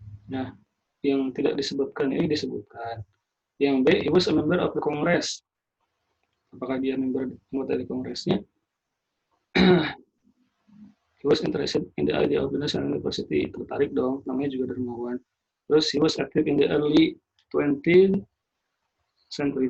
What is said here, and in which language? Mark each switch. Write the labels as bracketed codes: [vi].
[id] Nah, yang tidak disebutkan ini disebutkan. Yang B, [en] he was a member of the Congress. [id] Apakah dia anggota di Kongresnya? [en] He was interested in the idea of the National University. [id] Tertarik dong, namanya juga dermawan. Terus [en] he was active in the early 20th century.